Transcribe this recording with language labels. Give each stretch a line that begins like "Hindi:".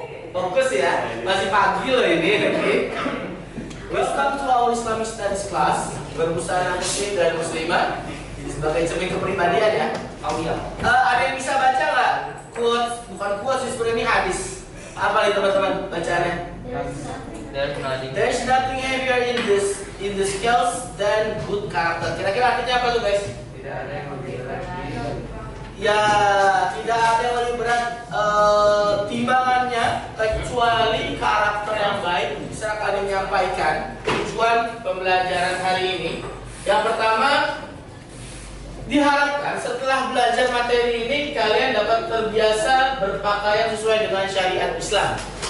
Indonesian: Fokus ya, masih pagi loh ini. Oke.
English: Welcome to our Islamic Studies class.
Indonesian: Berbusana muslim dan muslimah sebagai cermin kepribadian ya. Ada yang bisa baca nggak? Quotes, bukan quotes sih sebenarnya, ini hadis. Apa nih teman-teman bacaannya?
English: There's nothing heavier in the scales than good character.
Indonesian: Kira-kira artinya apa tuh guys? Tidak ada yang lebih berat. Ya, tidak ada yang lebih berat timbangannya kecuali karakter yang baik. Bisa kalian menyampaikan tujuan pembelajaran hari ini. Yang pertama, diharapkan setelah belajar materi ini kalian dapat terbiasa berpakaian sesuai dengan syariat Islam.